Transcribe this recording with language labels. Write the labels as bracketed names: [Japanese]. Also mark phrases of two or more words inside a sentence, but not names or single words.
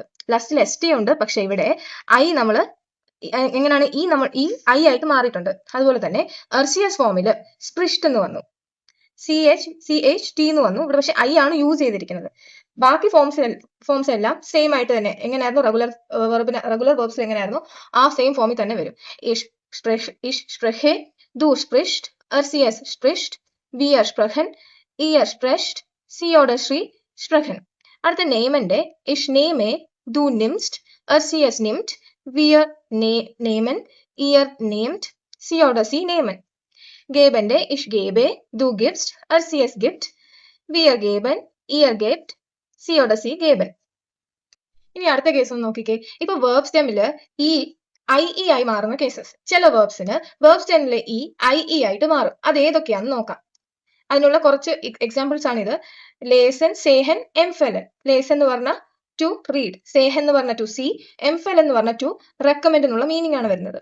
[Malayalam] ലാസ്റ്റിൽ എസ് ടി ഉണ്ട്, പക്ഷെ ഇവിടെ ഐ നമ്മൾ എങ്ങനെയാണ് ഈ ഐ ആയിട്ട് മാറിയിട്ടുണ്ട്. അതുപോലെ തന്നെ എർസിയസ് ഫോമില് സ്പ്രിഷ്ട് എന്ന് വന്നു, CH T എന്ന് വന്നു. ഇവിടെ പക്ഷെ ഐ ആണ് യൂസ് ചെയ്തിരിക്കുന്നത്. ബാക്കി ഫോംസ് എല്ലാം സെയിം ആയിട്ട് തന്നെ എങ്ങനെയായിരുന്നു [English] regular verbs [Malayalam] എങ്ങനെയായിരുന്നു ആ സെയിം ഫോമിൽ തന്നെ വരും. [German] ich spreche, du sprichst, sie spricht, wir sprechen, ihr sprecht, sie oder sie sprechen. [Malayalam] അടുത്ത നെയ്മന്റെ [German] ich nehme, du nimmst, sie nimmt, wir nehmen, ihr nehmt, sie oder sie nehmen. ഗേബന്റെ ich gebe, du gibst, sie gibt, wir geben, ihr gebt, sie oder sie geben. [Malayalam] ഇനി അടുത്ത കേസ് ഒന്ന് നോക്കിക്കേ. ഇപ്പൊ [English] verb stem [Malayalam] ഈ IE ആയി മാറുന്ന കേസസ്. ചില വേർബ്സിന് [English] verb stem [Malayalam] ഈ IE ആയിട്ട് മാറും. അത് ഏതൊക്കെയാണെന്ന് നോക്കാം. അതിനുള്ള കുറച്ച് എക്സാമ്പിൾസ് ആണിത്. [German] lesen, sehen, empfehlen. [Malayalam] ലേസൻ എന്ന് പറഞ്ഞാൽ [English] to read, [Malayalam] സേഹൻ എന്ന് പറഞ്ഞാൽ [English] to see, [Malayalam] എംഫെലൻ എന്ന് പറഞ്ഞാൽ [English] to recommend [Malayalam] എന്നുള്ള മീനിങ് ആണ് വരുന്നത്.